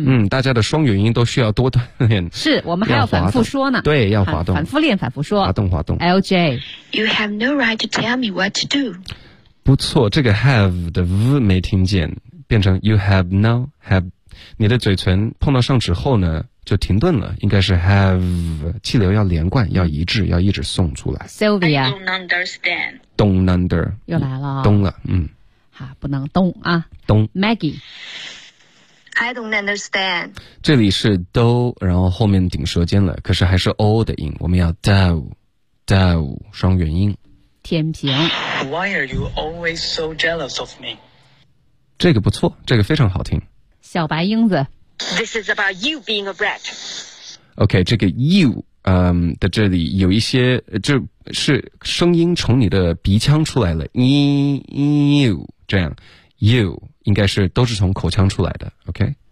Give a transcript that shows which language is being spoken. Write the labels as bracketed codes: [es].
[zh] 大家的双元音都需要多锻炼，是我们还要反复说呢，对，要滑动，反复练，反复说，滑动滑动。 [en] LJ You have no right to tell me what to do。 [zh] 不错，这个 have 的 v 没听见，变成 [en] you have no have， [zh] 你的嘴唇碰到上齿后呢就停顿了，应该是 have， 气流要连贯，要一致，要一直送出来。 [en] Sylvia I don't understand don't under [zh] 又来了，懂了。好，不能懂啊，懂。 [en] Maggie I don't understand， [zh] 这里是 do 然后后面顶舌尖了，可是还是 o 的音，我们要 do do 双元音。天平 [en] Why are you always so jealous of me？ [zh] 这个不错，这个非常好听。小白英子 [en] This is about you being a brat。 [zh] OK， 这个 you 的这里有一些就是声音从你的鼻腔出来了， you 这样 you 应该是都是从口腔出来的。OK，